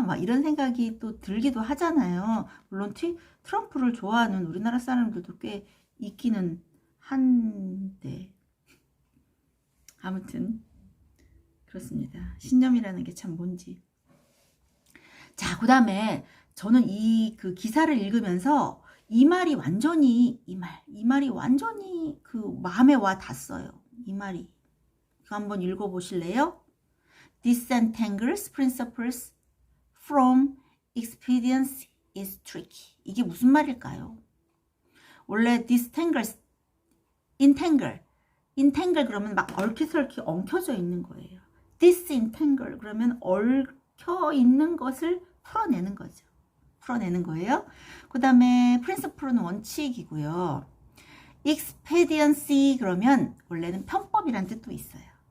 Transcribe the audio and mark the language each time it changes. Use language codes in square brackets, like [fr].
[ko] 막 이런 생각이 또 들기도 하잖아요. 물론 트럼프를 좋아하는 우리나라 사람들도 꽤 있기는 한데, 아무튼 그렇습니다. 신념이라는 게 참 뭔지. 자, 그 다음에 저는 이 그 기사를 읽으면서 이 말이 완전히 그 마음에 와 닿았어요. 이 말이. 이거 한번 읽어보실래요? [en] Disentangles principles from expediency is tricky. [ko] 이게 무슨 말일까요? 원래 entangle 그러면 막 얽히설키 엉켜져 있는 거예요. disentangle 그러면 얽혀 있는 것을 풀어내는 거죠. 풀어내는 거예요. 그 다음에 principle는 원칙이고요. expediency 그러면 원래는 편법이라는 뜻도 있어요.